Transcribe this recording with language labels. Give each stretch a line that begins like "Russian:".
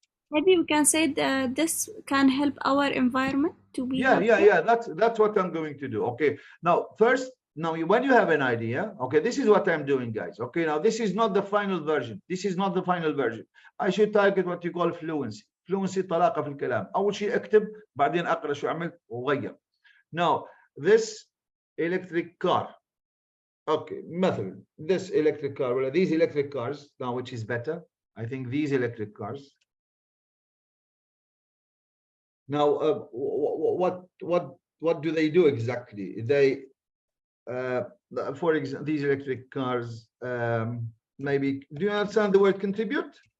English: Maybe we can say that this can help our environment to be yeah. That's what I'm going to do. Okay, now first, when you have an idea, okay, this is what I'm doing, guys. Okay, now this is not the final version. This is not the final version. I should target what you call fluency.
Arabic: Fluency طلاقة في الكلام. أول شيء أكتب بعدين أقرأ شو عملت وغير.
English: Now this electric car. Okay,
Arabic: مثلا
English: this electric car. Well, these electric cars now, which is better? I think these electric cars. Now, what do they do exactly? They, for example, these electric cars, maybe, do you understand the word contribute?